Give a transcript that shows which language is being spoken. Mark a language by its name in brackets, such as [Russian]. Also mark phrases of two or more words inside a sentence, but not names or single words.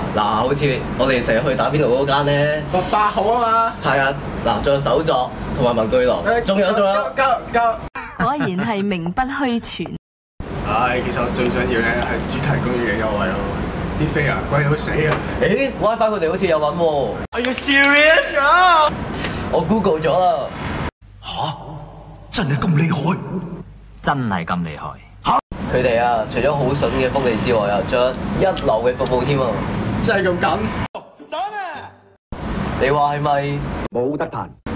[Cantonese] 嗱，好似我哋成日去打邊爐嗰間咧，8號啊嘛。係啊，嗱，仲有手作同埋文具廊，仲有。果然係名不虛傳。唉，其實我最想要咧係主題公園嘅優惠咯，啲飛啊貴到死啊！誒 ，WiFi 佢哋好似有揾喎。 [English] Are you serious？ [Cantonese] 我 Google 咗啦。吓？真係咁厲害？真係咁厲害？佢哋啊，除咗好筍嘅福利之外啊，仲有一流嘅服務添啊！真係咁緊？你話係咪？冇得彈。